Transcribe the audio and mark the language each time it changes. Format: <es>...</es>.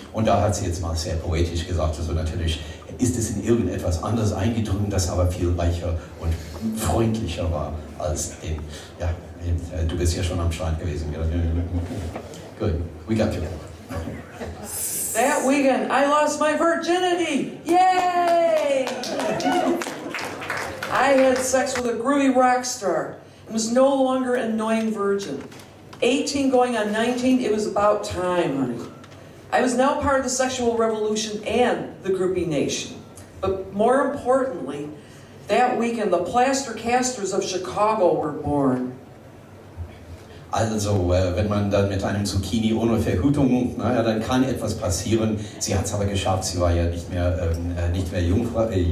<de>Und da hat sie jetzt mal sehr poetisch gesagt, also natürlich ist es in irgendetwas anderes eingedrungen, das aber viel weicher und freundlicher war als den. Ja, du bist ja schon am Strand gewesen.</de> <en>Good, we got you. That weekend, I lost my virginity! Yay! I had sex with a groovy rock star and was no longer an annoying virgin. 18 going on 19, it was about time, honey. I was now part of the sexual revolution and the groupie nation. But more importantly, that weekend the Plaster Casters of Chicago were born.</en> <de>Also, wenn man dann mit einem Zucchini ohne Verhütung, naja, dann kann etwas passieren. Sie hat es aber geschafft, sie war ja nicht mehr Jungfrau.</de>